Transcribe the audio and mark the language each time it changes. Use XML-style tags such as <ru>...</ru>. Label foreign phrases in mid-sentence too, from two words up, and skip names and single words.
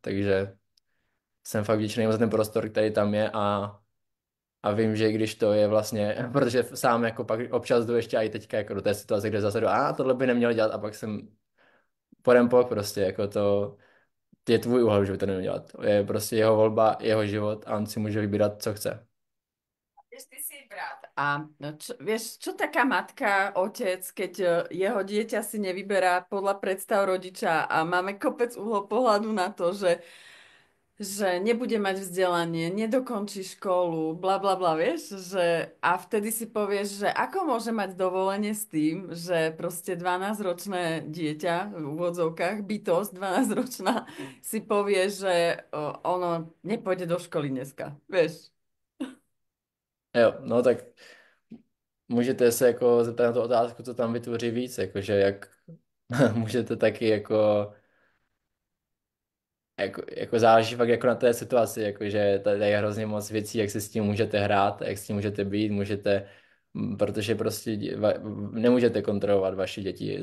<cs>Takže jsem fakt vděčný za ten prostor, který tam je a vím, že když to je vlastně, protože sám jako pak občas jdu ještě i teďka jako do té situace, kde zase jdu, tohle by neměl dělat a pak jsem podem pok prostě, jako to je tvůj úhel, že by to neměl dělat. Je prostě jeho volba, jeho život a on si může vybírat, co chce.</cs> <sk>Vieš, ty si brat. A vieš, čo taká matka, otec, keď jeho dieťa si nevyberá podľa predstav rodiča a máme kopec uhlov pohľadu na to, že nebude mať vzdelanie, nedokončí školu, bla bla bla, vieš, že a vtedy si povieš, že ako môže mať dovolenie s tým, že proste 12-ročné dieťa v úvodzovkách, bytosť 12-ročná si povie, že ono nepôjde do školy dneska, vieš.</sk> <cs>Jo, no tak můžete se jako zeptat na tu otázku, co tam vytvoří víc, jakože jak můžete taky jako záleží fakt jako na té situaci, jakože tady je hrozně moc věcí, jak se s tím můžete hrát, jak s tím můžete být, protože prostě nemůžete kontrolovat vaše děti.</cs>